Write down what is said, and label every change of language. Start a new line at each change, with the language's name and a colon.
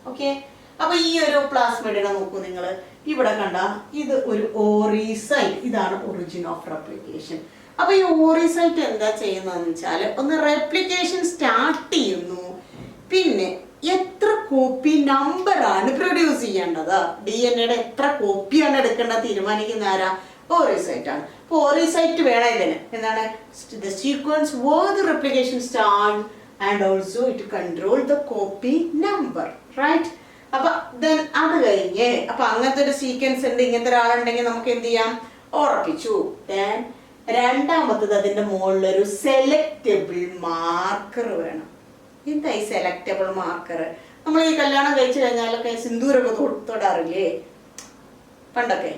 Malayalam: Okay, അപ്പൊ ഈ ഒരു പ്ലാസ്മിഡിനെ നോക്കൂ നിങ്ങൾ, ഇവിടെ കണ്ട ഇത് ഒരു ഓറിസൈറ്റ്, ഇതാണ് ഒറിജിൻ ഓഫ് റെപ്ലിക്കേഷൻ. അപ്പൊ ഈ ഓറിസൈറ്റ് എന്താ ചെയ്യുന്നതെന്ന് വെച്ചാൽ ഒന്ന് റെപ്ലിക്കേഷൻ സ്റ്റാർട്ട് ചെയ്യുന്നു, പിന്നെ എത്ര കോപ്പി നമ്പറാണ് പ്രൊഡ്യൂസ് ചെയ്യേണ്ടത്, DNA എത്ര കോപ്പിയാണ് എടുക്കേണ്ടത് തീരുമാനിക്കുന്ന ആരാ? ഓറിസൈറ്റ് ആണ്. അപ്പൊ ഓറിസൈറ്റ് വേണം ഇതിന്. എന്താണ്?
English: the sequence where the replication start and also it control the copy number, right?
Malayalam: അപ്പൊ then അത് കഴിഞ്ഞ് അപ്പൊ അങ്ങനത്തെ ഒരു സീക്വൻസ് ഉണ്ട്, ഇങ്ങനത്തെ ഒരാളുണ്ടെങ്കിൽ നമുക്ക് എന്ത് ചെയ്യാം? ഉറപ്പിച്ചു. then രണ്ടാമത്തത് അതിന്റെ മുകളിൽ ഒരു സെലക്റ്റബിൾ മാർക്കർ വേണം. എന്തായി സെലക്റ്റബിൾ മാർക്കർ? നമ്മൾ ഈ കല്യാണം കഴിച്ചു കഴിഞ്ഞാലൊക്കെ സിന്ദൂരൊക്കെ തൊടാറില്ലേ പണ്ടൊക്കെ?